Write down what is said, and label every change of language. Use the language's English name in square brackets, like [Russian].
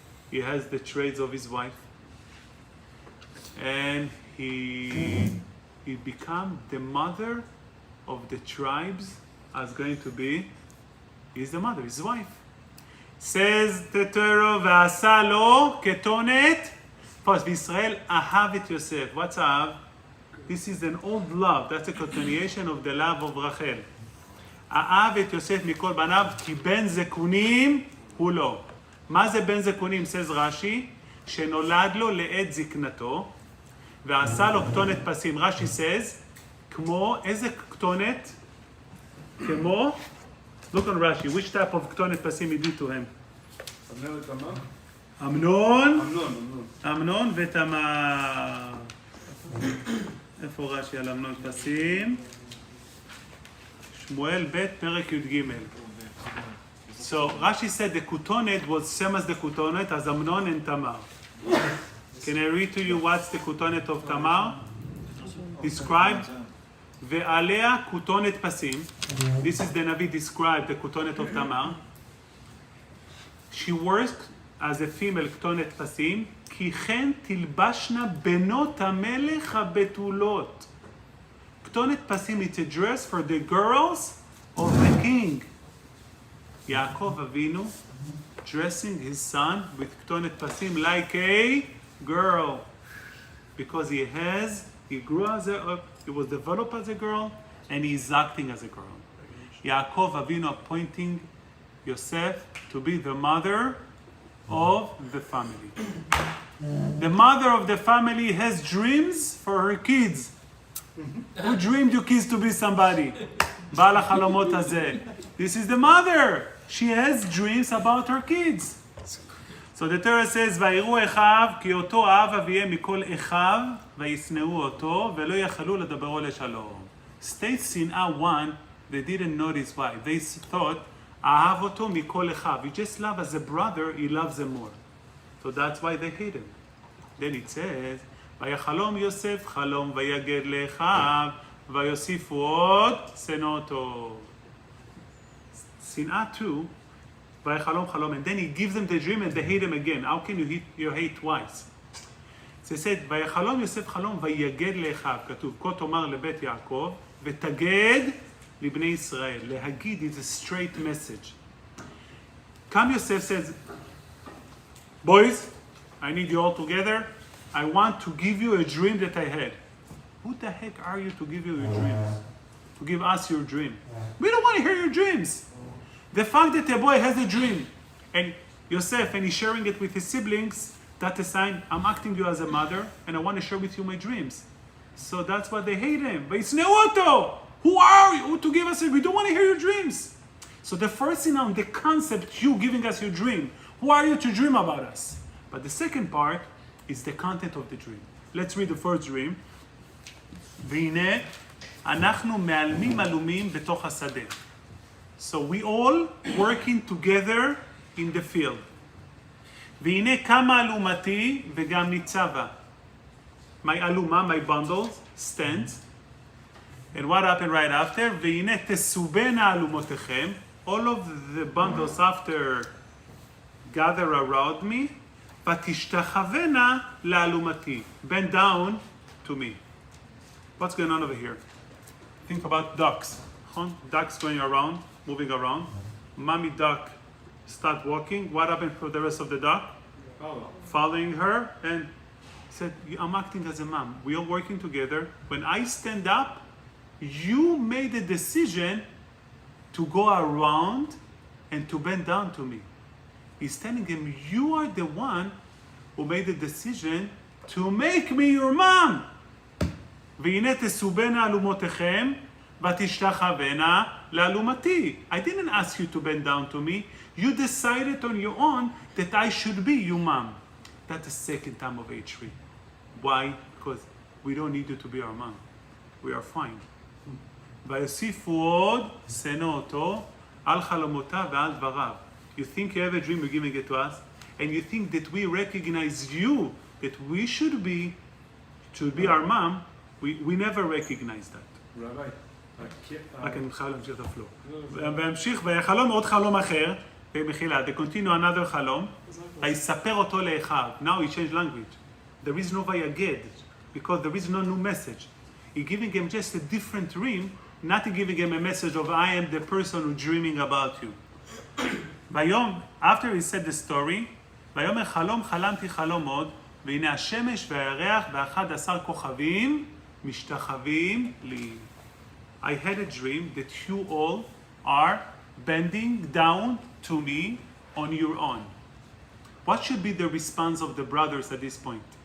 [English] He has the traits of his wife, and he become the mother of the tribes as going to be. He's the mother, his wife. Says the Torah, [Hebrew] ועשה לו כתונת. [English] First, Israel [Hebrew] אהב את [English] Yosef. What's אהב? This is an old love. That's a continuation of the love of Rachel. [Hebrew] אהב את יוסף מכל בניו, כי בן זקונים הוא לא. מה זה בן זקונים? says רש"י, שנולד לו לעת זקנתו, ועשה לו כתונת פסים. רש"י says, כמו, איזה כתונת? [English] כמו, look on Rashi, which type of כתונת פסים he did to him? [Hebrew] אמנון ותמר. איפה רש"י על אמנון פסים? שמואל ב' פרק י"ג. [English] So Rashi said the kutonet was same as the kutonet as Amnon and Tamar. Can I read to you what's the kutonet of Tamar? Described. [Hebrew] Ve'alea kutonet pasim. [English] This is the Navi described the kutonet of Tamar. She worked as a female kutonet pasim. [Hebrew] כי כן תלבשנה בנות המלך הבתולות. [English] כתונת פסים, it's a dress for the girls of the king. Yaakov Avinu dressing his son with ketonet pasim like a girl, because he grew he was developed as a girl, and he's acting as a girl. Yaakov Avinu appointing Yosef to be the mother of the family. The mother of the family has dreams for her kids. Who dreamed your kids to be somebody? [Hebrew] בעל החלומות הזה. [English] This is the mother. She has dreams about her kids. [Hebrew] So the Torah says, ויראו אחיו כי אותו אהב אביהם מכל אחיו וישנאו אותו ולא יכלו לדברו לשלום. [English] State שנאה 1, they didn't notice why. They thought, [Hebrew] אהב אותו מכל אחיו. [English] He just love as a brother, he loves him more. So that's why they hate him. [Hebrew] Then it says, ויחלום יוסף חלום ויגד לאחיו ויוסיפו עוד שנא אותו. [English] שנאה 2, [Hebrew] ויחלום חלום, [English] and then he gives them the dream and they hate him again. How can you hate twice? So it said, [Hebrew] ויחלום יוסף חלום ויגד לאחיו, כתוב, כה תאמר לבית יעקב ותגד לבני ישראל. [English] להגיד is a straight message. Come Yosef says, boys, I need you all together. I want to give you a dream that I had. Who the heck are you to give you your dreams? To give us your dream? We don't want to hear your dreams. The fact that a boy has a dream, and Yosef, and he's sharing it with his siblings, that's a sign, I'm acting you as a mother, and I want to share with you my dreams. So that's why they hate him. But it's Neoto! Who are you to give us a, we don't want to hear your dreams. So the first thing on the concept, you giving us your dream. Who are you to dream about us? But the second part is the content of the dream. Let's read the first dream. [Hebrew] והנה, אנחנו מעלמים עלומים בתוך השדה. [English] So we all working together in the field. [Hebrew] והנה קמה אלומתי וגם ניצבה. [English] My aluma, my bundles, stands. And what happened right after? [Hebrew] והנה תסובנה אלומותיכם. [English] All of the bundles after gather around me. [Hebrew] ותשתחוונה לאלומתי. [English] Bend down to me. What's going on over here? Think about ducks. Ducks going around, moving around. Mommy duck start walking. What happened for the rest of the duck? Following her and said, I'm acting as a mom. We are working together. When I stand up, you made a decision to go around and to bend down to me. He's telling him, you are the one who made the decision to make me your mom. והנה תסובנה אלומותיכם ותשתחוונה לאלומתי. I didn't ask you to bend down to me. You decided on your own that I should be your mom. That's the second time of age 3. Why? Because we don't need you to be our mom. We are fine. [Hebrew] ויוסיפו עוד שנא אותו על חלומותיו ועל דבריו. [English] You think you have a dream, you're giving it to us, and you think that we recognize you, that we should be our mom. We never recognize that. Rabbi, [Hebrew] רק אני חייב להמשיך את הפלו. והמשיך, והחלום עוד חלום אחר, במחילה, [English] they continue another [Hebrew] חלום, ויספר אותו לאחיו. [English] Now he changed language. There is no Vayaged, because there is no new message. He's giving him just a different dream, not giving him a message of I am the person who's dreaming about you. [Hebrew] ביום, [English] after he said the story, [Hebrew] ויאמר חלום חלמתי חלום עוד, והנה השמש והירח ו11 כוכבים משתחווים לי. [English] I had a dream that you all are bending down to me on your own. What should be the response of the brothers at this point?